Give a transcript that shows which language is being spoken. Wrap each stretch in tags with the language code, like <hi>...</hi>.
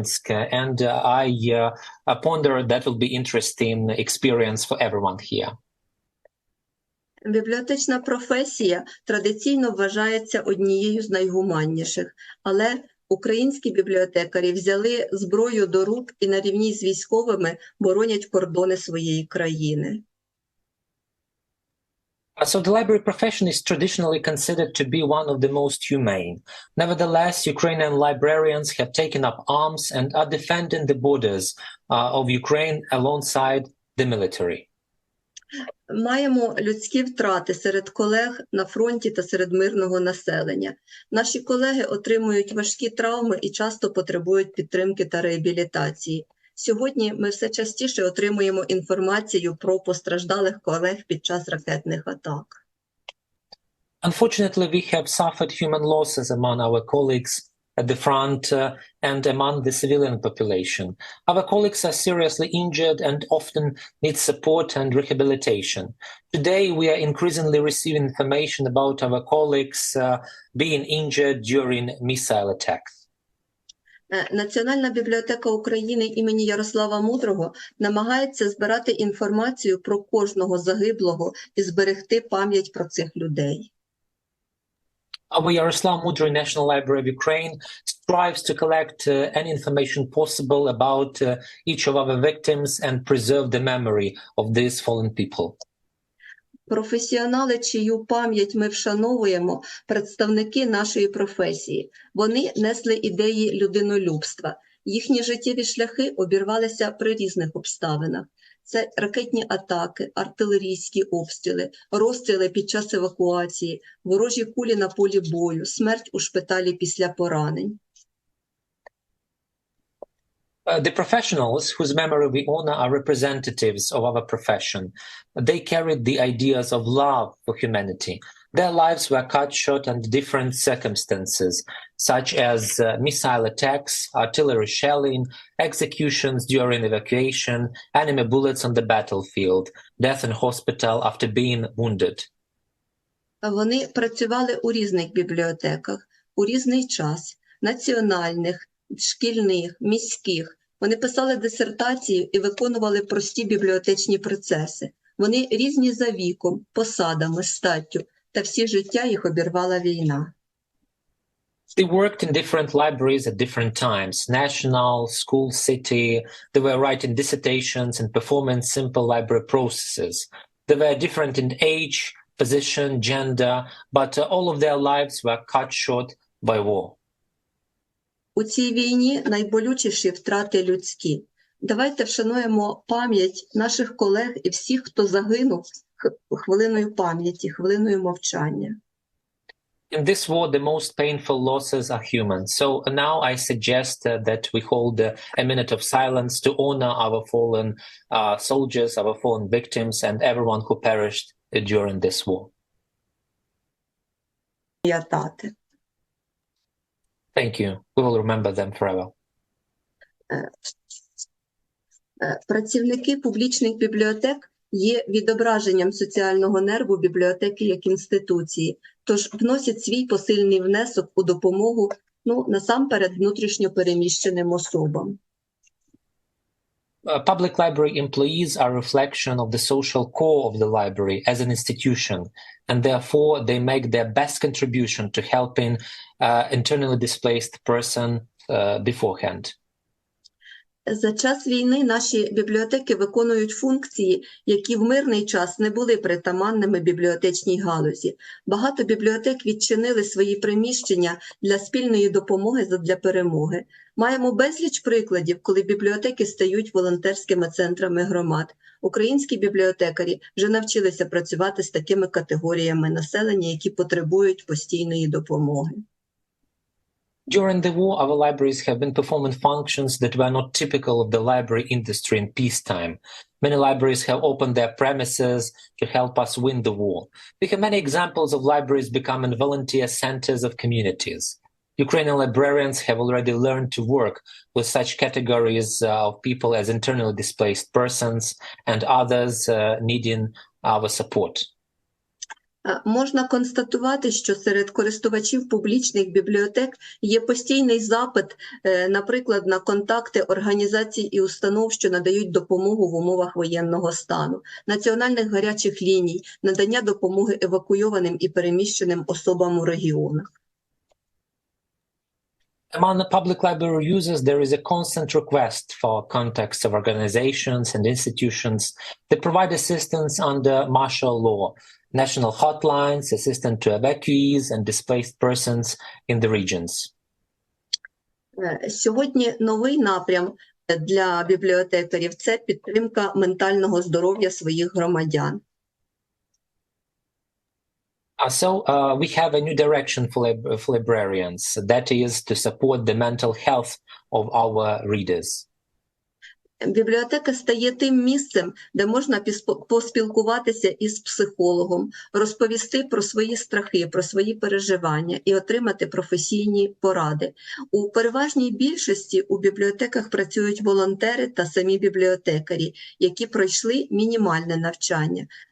<en>And I ponder that will be interesting experience for everyone here.</en> <uk>Бібліотечна професія традиційно вважається однією з найгуманніших, але українські бібліотекарі взяли зброю до рук і на рівні з військовими боронять кордони своєї країни.</uk> <en>So the library profession is traditionally considered to be one of the most humane. Nevertheless, Ukrainian librarians have taken up arms and are defending the borders of Ukraine alongside the military.</en> <uk>Маємо людські втрати серед колег на фронті та серед мирного населення. Наші колеги отримують важкі травми і часто потребують підтримки та реабілітації. Сьогодні ми все частіше отримуємо інформацію про постраждалих колег під час ракетних атак.</uk> <en>Unfortunately, we have suffered human losses among our colleagues at the front and among the civilian population. Our colleagues are seriously injured and often need support and rehabilitation. Today, we are increasingly receiving information about our colleagues being injured during missile attacks.</en> <uk>Національна бібліотека України імені Ярослава Мудрого намагається збирати інформацію про кожного загиблого і зберегти пам'ять про цих людей.</uk> <en>Our Yaroslav Mudry National Library of Ukraine strives to collect any information possible about each of our victims and preserve the memory of these fallen people.</en> <uk>Професіонали, чию пам'ять ми вшановуємо, представники нашої професії. Вони несли ідеї людинолюбства. Їхні життєві шляхи обірвалися при різних обставинах. Це ракетні атаки, артилерійські обстріли, розстріли під час евакуації, ворожі кулі на полі бою, смерть у шпиталі після поранень.</uk> <en>The professionals whose memory we honor are representatives of our profession. They carried the ideas of love for humanity. Their lives were cut short under different circumstances, such as missile attacks, artillery shelling, executions during evacuation, enemy bullets on the battlefield, death in hospital after being wounded.</en> <uk>Вони працювали у різних бібліотеках, у різний час, національних, шкільних, міських. Вони писали дисертації і виконували прості бібліотечні процеси. Вони різні за віком, посадами, статтю, та всі життя їх обірвала війна.</uk> <en>They worked in different libraries at different times, national, school, city. They were writing dissertations and performing simple library processes. They were different in age, position, gender, but all of their lives were cut short by war.</en> <uk>У цій війні найболючіші втрати людські. Давайте вшануємо пам'ять наших колег і всіх, хто загинув, хвилиною пам'яті, хвилиною мовчання.</uk> <en>In this war, the most painful losses are human. So now I suggest that we hold a minute of silence to honor our fallen soldiers, our fallen victims, and everyone who perished during this war.</en> <uk>Пам'ятати.</uk> <en>Thank you. We will remember them forever.</en> <uk>Працівники публічних бібліотек є відображенням соціального нерву бібліотеки як інституції, тож вносять свій посильний внесок у допомогу, насамперед, внутрішньо переміщеним особам.</uk> <en>Public library employees are a reflection of the social core of the library as an institution, and therefore they make their best contribution to helping internally displaced person beforehand.</en> <uk>За час війни наші бібліотеки виконують функції, які в мирний час не були притаманними бібліотечній галузі. Багато бібліотек відчинили свої приміщення для спільної допомоги задля перемоги. Маємо безліч прикладів, коли бібліотеки стають волонтерськими центрами громад. Українські бібліотекарі вже навчилися працювати з такими категоріями населення, які потребують постійної допомоги.</uk> <en>During the war, our libraries have been performing functions that were not typical of the library industry in peacetime. Many libraries have opened their premises to help us win the war. We have many examples of libraries becoming volunteer centers of communities. Ukrainian librarians have already learned to work with such categories of people as internally displaced persons and others needing our support.</en> <uk>Можна констатувати, що серед користувачів публічних бібліотек є постійний запит, наприклад, на контакти організацій і установ, що надають допомогу в умовах воєнного стану, національних гарячих ліній, надання допомоги евакуйованим і переміщеним особам у регіонах.</uk> <en>Among the public library users, there is a constant request for contacts of organizations and institutions that provide assistance under martial law, national hotlines, assistance to evacuees and displaced persons in the regions.</en> <uk>Сьогодні новий напрям для бібліотекарів – це підтримка ментального здоров'я своїх громадян.</uk> <en>So we have a new direction for librarians, that is to support the mental health of our readers.</en> <uk>Бібліотека стає тим місцем, де можна поспілкуватися із психологом, розповісти про свої страхи, про свої переживання і отримати професійні поради. У переважній більшості у бібліотеках працюють волонтери та самі бібліотекарі, які пройшли мінімальне навчання.</uk>